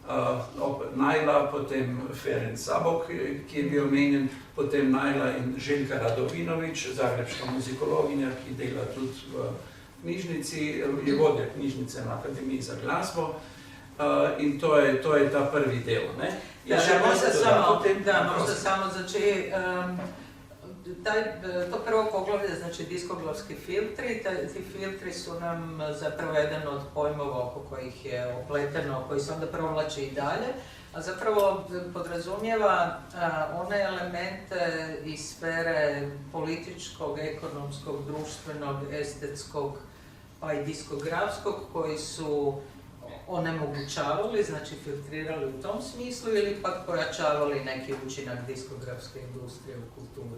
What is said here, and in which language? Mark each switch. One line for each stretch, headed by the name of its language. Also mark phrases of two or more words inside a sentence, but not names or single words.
Slovenian: Najla, potem Ferenc Zabok, ki je bil omenjen, potem Najla in Željka Radovinovič, zagrebška muzikologinja, ki dela tudi v knjižnici, je vodja knjižnice na Akademiji za glasbo. In to je ta prvi del. Ne?
Croatian: Možda samo znači, to prvo poglavlje, znači diskografski filtri, ti filtri su nam zapravo jedan od pojmova oko kojih je opleteno, koji se onda provlači i dalje, a zapravo podrazumijeva one elemente iz sfere političkog, ekonomskog, društvenog, estetskog pa i diskografskog koji su onemogućavali, znači filtrirali u tom smislu ili pak pojačavali neki učinak diskografske industrije u kulturi.